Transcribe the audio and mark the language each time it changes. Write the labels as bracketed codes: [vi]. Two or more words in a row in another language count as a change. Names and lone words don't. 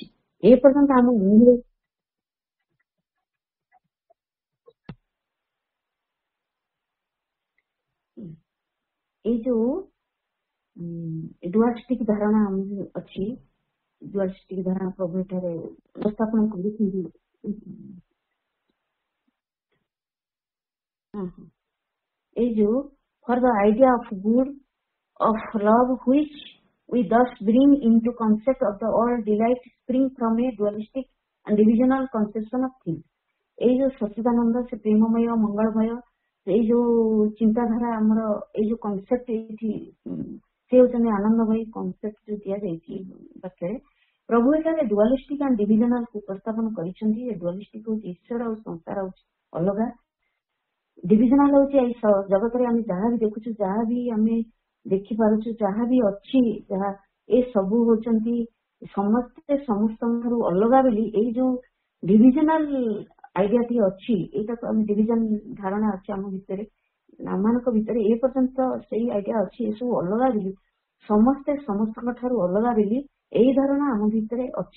[or] ଏ ପର୍ଯ୍ୟନ୍ତ ଆମ ମୁଣ୍ଡରେ ଏଇ ଯୋଉ ଡୁଆଲିଷ୍ଟିକ ଧାରଣା ଅଛି, ଡୁଆଲିଷ୍ଟିକ ଧାରଣା ପ୍ରଭୁ ଏଠାରେ ଉପସ୍ଥାପନ କରୁଛନ୍ତି। ଏଇ ଯୋଉ [en] for the idea of good of love which we thus bring into concept of the all delight spring from a dualistic and divisional conception of things। [or] ଏଇ ଯୋଉ ସଚ୍ଚିଦାନନ୍ଦ, ସେ ପ୍ରେମମୟ, ମଙ୍ଗଳମୟ, ଏଇ ଯୋଉ ଚିନ୍ତାଧାରା, ଆମର ଏଇ ଯୋଉ କନସେପ୍ଟ ଏଇଠି ସେ ହେଉଛନ୍ତି ଆନନ୍ଦମୟୀ କନସେପ୍ଟ ଯୋଉ ଦିଆଯାଇଛି ବାକ୍ୟରେ, ପ୍ରଭୁ ଏଠାରେ [en] dualistic and divisionalକୁ [or] ଉପସ୍ଥାପନ କରିଛନ୍ତି। ଏ ଡୁଆଲିଷ୍ଟିକ ହଉଛି ଈଶ୍ୱର ଆଉ ସଂସାର ହଉଛି ଅଲଗା, ଡିଭିଜନାଲ ହଉଛି ଏଇ ଜଗତରେ ଆମେ ଯାହା ବି ଦେଖୁଛୁ, ଯାହା ବି ଆମେ ଦେଖିପାରୁଛୁ, ଯାହା ବି ଅଛି, ଯାହା ଏ ସବୁ ହଉଛନ୍ତି ସମସ୍ତେ ସମସ୍ତଙ୍କଠାରୁ ଅଲଗା ବୋଲି ଏଇ ଯୋଉ [en] divisional ideaଟି [or] ଅଛି, ଏଇଟାକୁ ଆମେ ଡିଭିଜନ ଧାରଣା ଅଛି ଆମ ଭିତରେ, ଆମମାନଙ୍କ ଭିତରେ ଏ ପର୍ଯ୍ୟନ୍ତ ସେଇ ଆଇଡିଆ ଅଛି, ଏସବୁ ଅଲଗା ବୋଲି, ସମସ୍ତେ ସମସ୍ତଙ୍କ ଠାରୁ ଅଲଗା ବୋଲି ଏଇ ଧାରଣା ଆମ ଭିତରେ ଅଛି।